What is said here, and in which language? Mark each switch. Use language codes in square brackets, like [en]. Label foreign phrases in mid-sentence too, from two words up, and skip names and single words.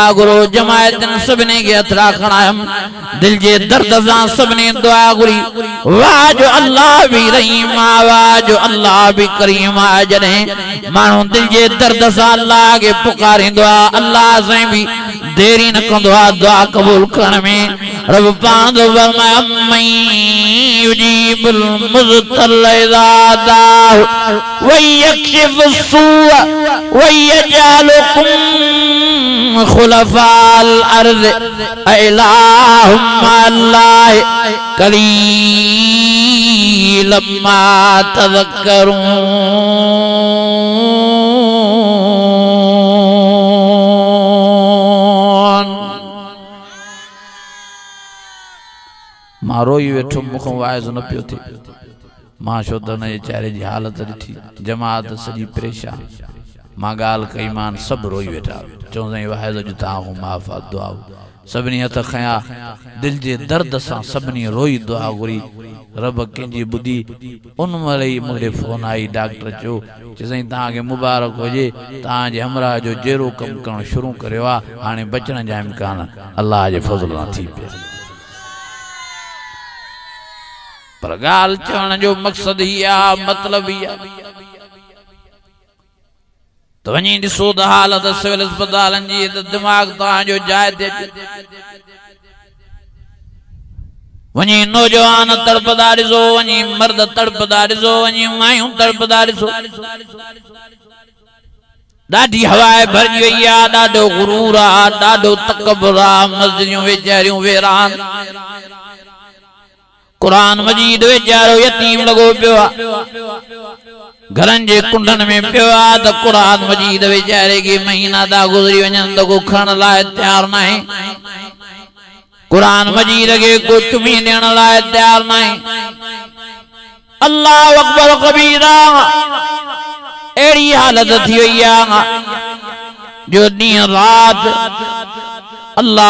[sd] घुरो जमायतनि सभिनी खे हथड़ा खणायमि दिलि जे दर्द सां सभिनी दुआ घुरी वाह जो अल्लाह भी रहीम आहे वाह जो अल्लाह भी करीम आहे जॾहिं माण्हू दिलि जे दर्द सां अल्लाह खे पुकारींदो आहे अल्लाह साईं भी देरी न कंदो आहे दुआ क़बूल करण में रब पाण तो फरमाया [ar] أمن يجيب المضطر إذا دعاه ويكشف السوء ويجعلكم خلفاء الأرض أإله مع الله قليلا ما تذكرون [sd] मां रोई वेठो मूंखां वाइज़ न पियो थिए मां छो त हुन जे चेहरे जी हालत ॾिठी जमात सॼी परेशान मां ॻाल्हि कई मान सभु रोई वेठा चऊं साईं वाइज़ जो तव्हां माफ़ आहे दुआ सभिनी हथ खयां दिलि जे दर्द सां सभिनी रोई दुआ घुरी रब कंहिंजी ॿुधी उन महिल ई मूंखे फोन आई डॉक्टर चयो साईं तव्हांखे मुबारक हुजे तव्हांजे हमराह जो जहिड़ो कमु करणु शुरू करियो आहे हाणे बचण जा इम्कान अलाह जे फज़ल सां थी पिया पर गाल चवण जो मकसद ही आ मतलब ही आ तो वनी ॾिसो त हालत सिविल अस्पतालन जी त दिमाग़ तव्हां जो जाइ ते वनी नौजवान तड़पदा ॾिसो वनी मर्द तड़पदा ॾिसो वनी मायूं तड़पदा ॾिसो ॾाढी हवाए भरजी वई आ ॾाढो गुरूर आ ॾाढो तकबर आ मस्जिदियूं वेचारियूं वेरान कुरान मजीद वेचारो यतीम लगो पियो घरन जे कुंडन में पियो त कुरान मजीद वेचारे के महीना दा गुजरी वञन त को खण लाइ तैयार नाहे कुरान मजीद के को चुमी ॾियण लाइ तैयार नाहे [ar] الله أكبر كبيرا [sd] एड़ी हालत थी वई आ जो ॾींहुं रात अल्लाह